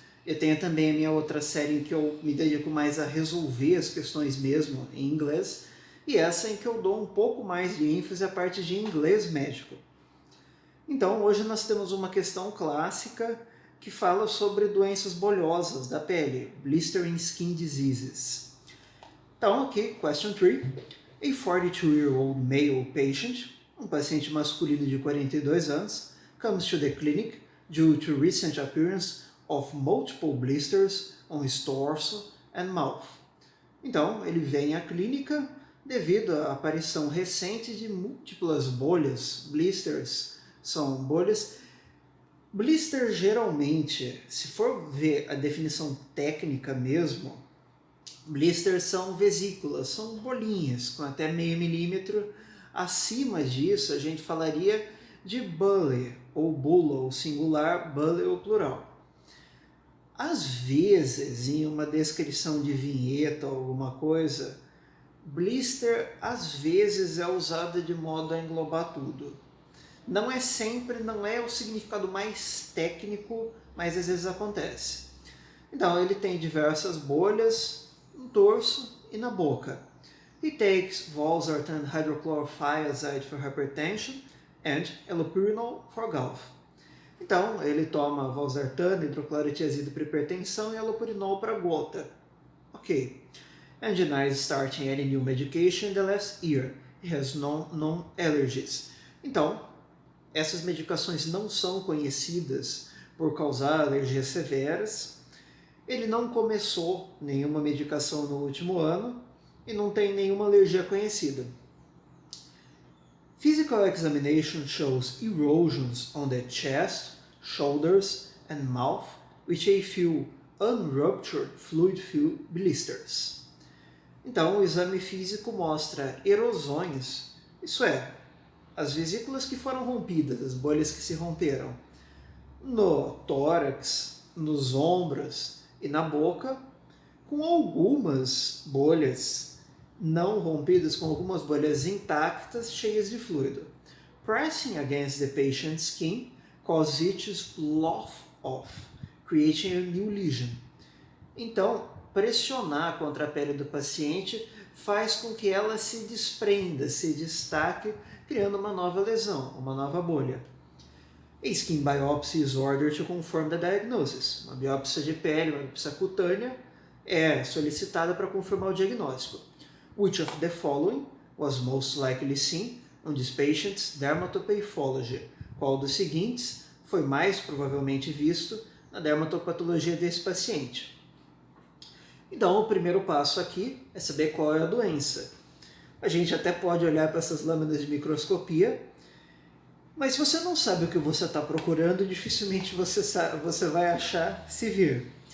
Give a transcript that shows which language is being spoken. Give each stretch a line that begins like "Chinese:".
Portuguese: Eu tenho também a minha outra série em que eu me dedico mais a resolver as questões mesmo em inglês, e essa em que eu dou um pouco mais de ênfase à parte de inglês médico. Então, hoje nós temos uma questão clássica que fala sobre doenças bolhosas da pele,
English: blistering skin diseases.
Portuguese: Então, aqui,
English: question 3. A 42-year-old male patient,
Portuguese: um paciente masculino de 42 anos,
English: comes to the clinic due to recent appearance of multiple blisters on his torso and mouth.
Portuguese: Então, ele vem à clínica devido à aparição recente de múltiplas bolhas. Blisters são bolhas. Blister, geralmente, se for ver a definição técnica mesmo, blisters são vesículas, são bolinhas com até meio milímetro. Acima disso, a gente falaria de bulle, ou bula, ou singular, bulle ou plural. Às vezes, em uma descrição de vinheta ou alguma coisa, blister às vezes é usada de modo a englobar tudo. Não é sempre, não é o significado mais técnico, mas às vezes acontece. Então, ele tem diversas bolhas no torso e na boca.
English: He takes valsartan hydrochlorothiazide for hypertension and allopurinol for gout.
Portuguese: Então, ele toma valsartan, hidroclorotiazida para hipertensão e allopurinol para gota. Ok.
English: And denies starting any new medication in the last year. He has known allergies.
Portuguese: Então, essas medicações não são conhecidas por causar alergias severas. Ele não começou nenhuma medicação no último ano e não tem nenhuma alergia conhecida.
English: Physical examination shows erosions on the chest, shoulders and mouth with a few unruptured fluid-filled blisters.
Portuguese: Então, o exame físico mostra erosões, isso é, as vesículas que foram rompidas, as bolhas que se romperam, no tórax, nos ombros e na boca, com algumas bolhas não rompidas, com algumas bolhas intactas, cheias de fluido.
English: Pressing against the patient's skin causes it to slough off, creating a new lesion.
Portuguese: Então, pressionar contra a pele do paciente faz com que ela se desprenda, se destaque, criando uma nova lesão, uma nova bolha.
English: A skin biopsy is ordered to confirm the diagnosis.
Portuguese: Uma biópsia de pele, uma biópsia cutânea, é solicitada para confirmar o diagnóstico.
English: Which of the following was most likely seen on this patient's dermatopathology?
Portuguese: Qual dos seguintes foi mais provavelmente visto na dermatopatologia desse paciente? Então, o primeiro passo aqui é saber qual é a doença. A gente até pode olhar para essas lâminas de microscopia, mas se você não sabe o que você está procurando, dificilmente você vai achar se vir.